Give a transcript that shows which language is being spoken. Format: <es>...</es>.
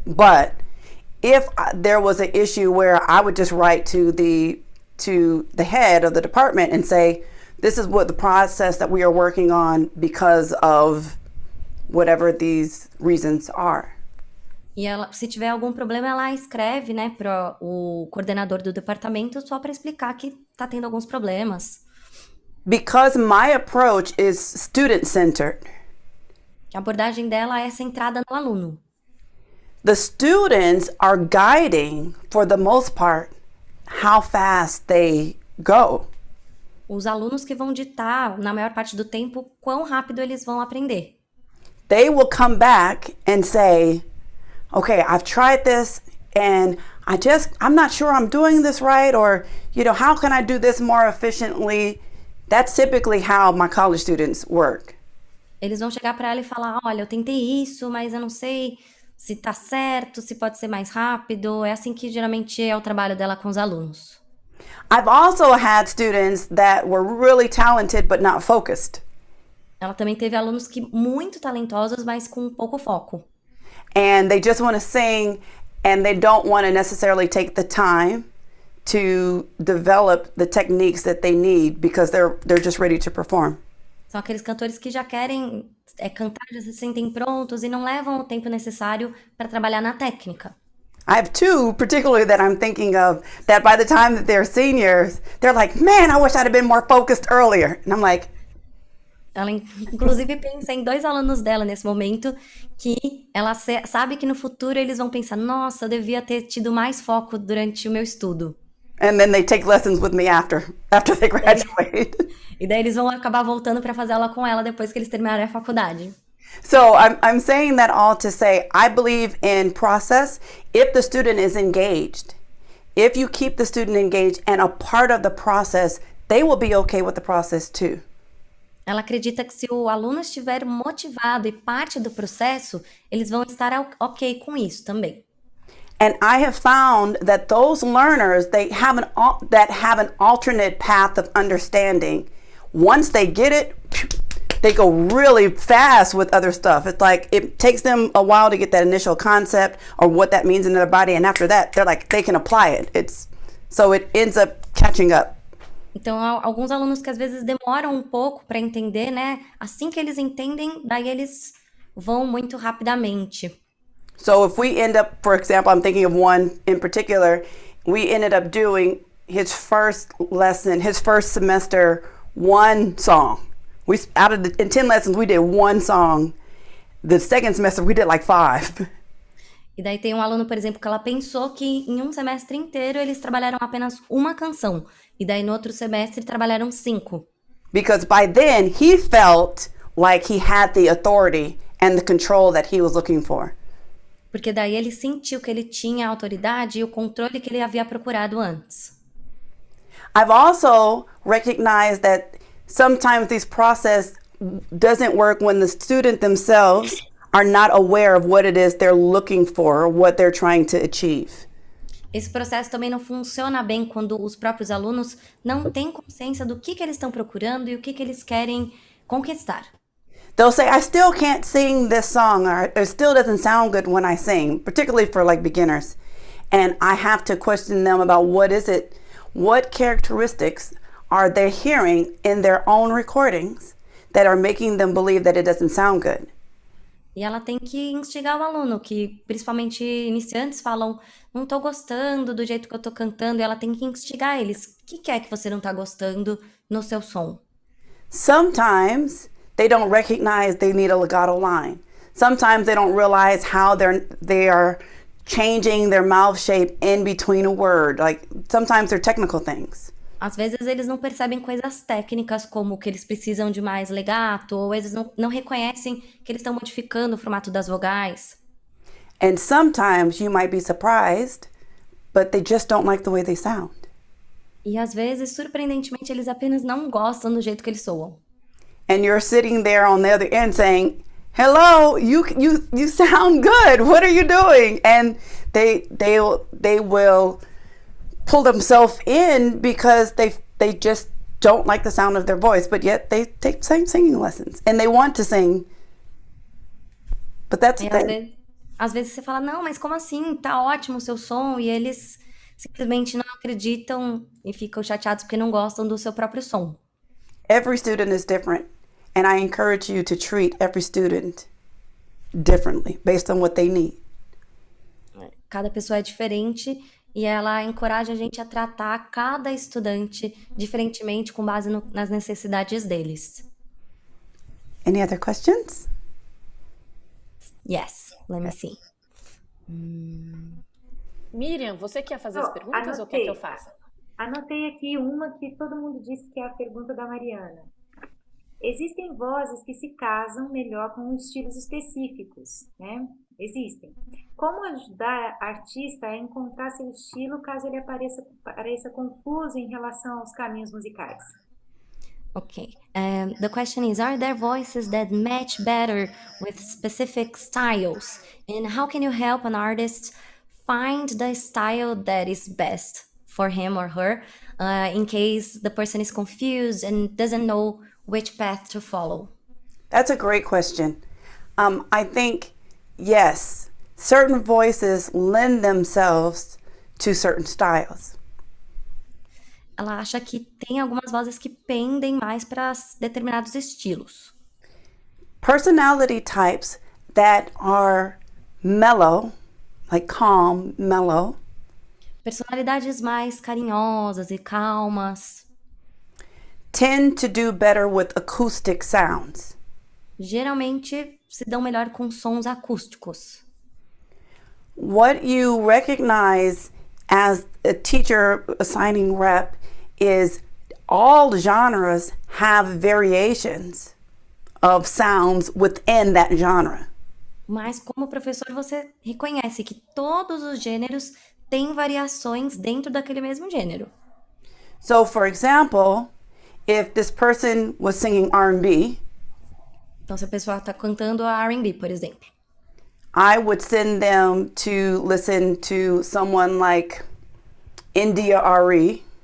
<en>But if there was an issue where I would just write to the head of the department and say, this is what the process that we are working on because of whatever these reasons are.</en> <pt>E ela, se tiver algum problema, ela escreve, né, para o coordenador do departamento só para explicar que tá tendo alguns problemas.</pt> <en>Because my approach is student-centered.</en> <pt>A abordagem dela é centrada no aluno.</pt> <en>The students are guiding, for the most part, how fast they go.</en> <pt>Os alunos que vão ditar, na maior parte do tempo, quão rápido eles vão aprender.</pt> <en>They will come back and say, okay, I've tried this and I'm not sure I'm doing this right, or, how can I do this more efficiently? That's typically how my college students work.</en> <pt>Eles vão chegar para ela e falar, olha, eu tentei isso, mas eu não sei se tá certo, se pode ser mais rápido. É assim que geralmente é o trabalho dela com os alunos.</pt> <en>I've also had students that were really talented but not focused.</en> <pt>Ela também teve alunos que muito talentosos, mas com pouco foco.</pt> <en>And they just want to sing and they don't want to necessarily take the time to develop the techniques that they need because they're just ready to perform.</en> <pt>São aqueles cantores que já querem cantar, já se sentem prontos e não levam o tempo necessário para trabalhar na técnica.</pt> <en>I have two particularly that I'm thinking of that by the time that they're seniors, they're like, man, I wish I'd have been more focused earlier. And I'm like...</en> <pt>Ela, inclusive, pensa em 2 alunos dela nesse momento que ela sabe que no futuro eles vão pensar, nossa, eu devia ter tido mais foco durante o meu estudo.</pt> <en>And then they take lessons with me after they graduate.</en> <pt>E daí eles vão acabar voltando para fazer aula com ela depois que eles terminarem a faculdade.</pt> <en>So I'm saying that all to say, I believe in process if the student is engaged. If you keep the student engaged and a part of the process, they will be okay with the process too.</en> <pt>Ela acredita que se o aluno estiver motivado e parte do processo, eles vão estar ok com isso também.</pt> <en>And I have found that those learners that have an alternate path of understanding, once they get it, they go really fast with other stuff. It's like it takes them a while to get that initial concept or what that means in their body, and after that, they can apply it. So it ends up catching up.</en> <pt>Então, alguns alunos que às vezes demoram um pouco para entender, né? Assim que eles entendem, daí eles vão muito rapidamente.</pt> <en>So if we end up, for example, I'm thinking of one in particular, we ended up doing his first lesson, his first semester, one song. In 10 lessons, we did one song. The second semester, we did like 5.</en> <pt>E daí tem um aluno, por exemplo, que ela pensou que em um semestre inteiro eles trabalharam apenas uma canção. E daí no outro semestre trabalharam 5.</pt> <en>Because by then, he felt like he had the authority and the control that he was looking for.</en> <pt>Porque daí ele sentiu que ele tinha a autoridade e o controle que ele havia procurado antes.</pt> <en>I've also recognized that sometimes this process doesn't work when the student themselves are not aware of what it is they're looking for or what they're trying to achieve.</en> <pt>Esse processo também não funciona bem quando os próprios alunos não têm consciência do que eles estão procurando e o que eles querem conquistar.</pt> <en>They'll say, I still can't sing this song, or it still doesn't sound good when I sing, particularly for like beginners. And I have to question them about what characteristics are they hearing in their own recordings that are making them believe that it doesn't sound good.</en> <pt>E ela tem que instigar o aluno, que principalmente iniciantes falam, não tô gostando do jeito que eu tô cantando, e ela tem que instigar eles. O que é que você não tá gostando no seu som?</pt> <en>Sometimes they don't recognize they need a legato line. Sometimes they don't realize how they are changing their mouth shape in between a word. Like sometimes they're technical things.</en> <pt>Às vezes eles não percebem coisas técnicas como que eles precisam de mais legato, ou eles não reconhecem que eles estão modificando o formato das vogais.</pt> <en>And sometimes you might be surprised, but they just don't like the way they sound.</en> <pt>E às vezes, surpreendentemente, eles apenas não gostam do jeito que eles soam.</pt> <en>And you're sitting there on the other end saying, hello, you sound good. What are you doing? And they will pull themselves in because they just don't like the sound of their voice, but yet they take singing lessons and they want to sing. But that's the thing.</en> <pt>Às vezes você fala, não, mas como assim? Tá ótimo o seu som. E eles simplesmente não acreditam e ficam chateados porque não gostam do seu próprio som.</pt> <en>Every student is different, and I encourage you to treat every student differently based on what they need.</en> <pt>Cada pessoa é diferente e ela encoraja a gente a tratar cada estudante diferentemente com base nas necessidades deles.</pt> <en>Any other questions? Yes, let me see.</en> <pt>Miriam, você quer fazer as perguntas ou quer que eu faça? Anotei aqui uma que todo mundo disse que é a pergunta da Mariana. Existem vozes que se casam melhor com estilos específicos, né? Existem. Como ajudar artista a encontrar seu estilo caso ele pareça confuso em relação aos caminhos musicais?</pt> <en>Okay. The question is, are there voices that match better with specific styles? And how can you help an artist find the style that is best for him or her in case the person is confused and doesn't know which path to follow? That's a great question. I think, yes, certain voices lend themselves to certain styles.</en> <pt>Ela acha que tem algumas vozes que pendem mais para determinados estilos.</pt> <en>Personality types that are mellow, like calm, mellow,</en> <pt>Personalidades mais carinhosas e calmas</pt> <en>tend to do better with acoustic sounds.</en> <pt>geralmente se dão melhor com sons acústicos.</pt> <en>What you recognize as a teacher assigning rep is all genres have variations of sounds within that genre.</en> <pt>Mas como professor você reconhece que todos os gêneros têm variações dentro daquele mesmo gênero.</pt> <en>So, for example, if this person was singing R&B,</en> <pt>Então se a pessoa está cantando a R&B, por exemplo,</pt> <en>I would send them to listen to someone like India Ari,</en>